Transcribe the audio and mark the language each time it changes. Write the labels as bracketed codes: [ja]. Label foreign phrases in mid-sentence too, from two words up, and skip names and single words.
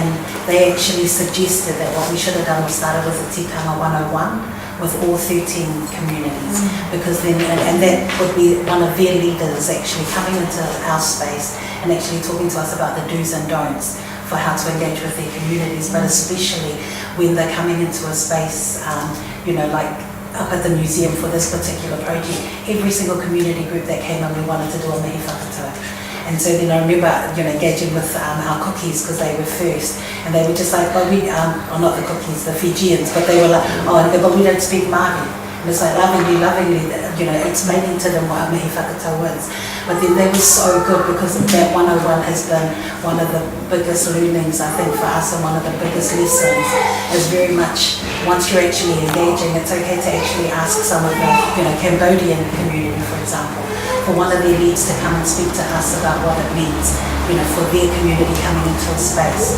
[en] they actually suggested that what we should have done was started with a tikanga 101 with all 13 communities, because then, and that would be one of their leaders actually coming into our space and actually talking to us about the do's and don'ts for how to engage with their communities, but especially when they're coming into a space, you know, like up at the museum for this particular project, every single community group that came in, we wanted to do a [mi] mihi whakatau. [en] And so then I remember, you know, engaging with our cookies because they were first, and they were just like, well, we, or not the cookies, the Fijians, but they were like, oh, but we don't speak Māori. And it's like lovingly, you know, explaining to them what a [mi] mihi whakatau [en] is. But then they were so good because that 101 has been one of the biggest learnings, I think, for us, and one of the biggest lessons is very much, once you're actually engaging, it's okay to actually ask some of the, you know, Cambodian community, for example, for one of their leads to come and speak to us about what it means, you know, for their community coming into a space.